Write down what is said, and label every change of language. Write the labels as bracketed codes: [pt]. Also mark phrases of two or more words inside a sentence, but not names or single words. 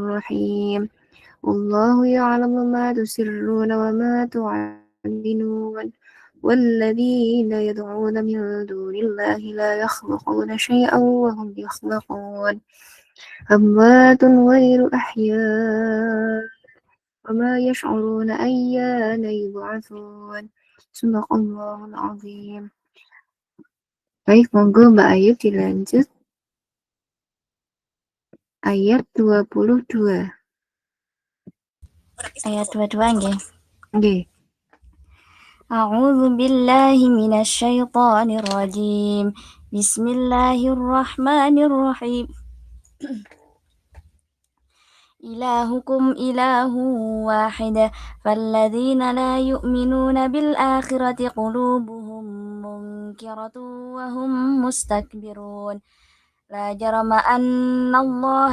[ar] رحيم والله يعلم ما تسرون وما تعلنون والذين يدعون من دون الله لا يخلقون شيئا وهم يخلقون أموات غير أحياء وما يشعرون أيان يبعثون صدق الله العظيم. [id] Baik, [jv] monggo Mbak Ayu dilanjut. [id] Ayat 22. [jv] Ayat 22 nggih. Nggih. [ar] أعوذ بالله من الشيطان الرجيم. Bismillahirrahmanirrahim. إلهكم إله واحد فالذين لا يؤمنون بالآخرة قلوبهم منكرة وهم مستكبرون لا جرم أن الله